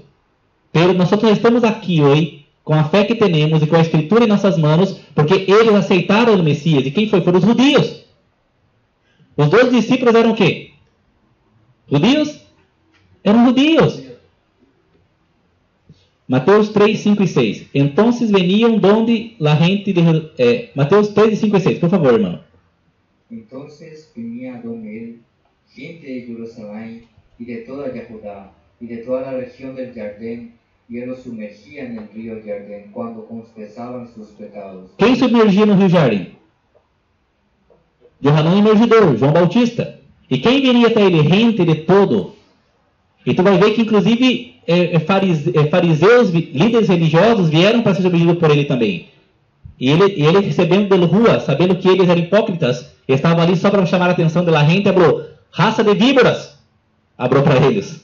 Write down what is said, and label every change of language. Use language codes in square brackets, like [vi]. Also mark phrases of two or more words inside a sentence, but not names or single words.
[pt] Pero nós estamos aqui hoje, com a fé que temos e com a escritura em nossas mãos, porque eles aceitaram o Messias. E quem foi? Foram os judeus. Os 12 discípulos eram o quê? Judeus? Eram judeus. Mateus 3, 5 e 6. Então [es] veniam donde la gente de... [pt] Mateus 3, 5 e 6. Por favor, irmão. [es] Então venía donde él gente de Jerusalén y de toda Judá y de toda la región del Jordán, y él los sumergía en el río Jordán cuando confesaban sus pecados. [pt] Quem submergia no rio Jardim? Yohanan Emergidor, João Bautista. E quem viria até ele? Gente de todo. E tu vai ver que, inclusive, fariseus, líderes religiosos, vieram para ser submergidos por ele também. E ele recebendo de rua, sabendo que eles eram hipócritas, estava ali só para chamar a atenção da gente, abriu, raça de víboras, abriu para eles.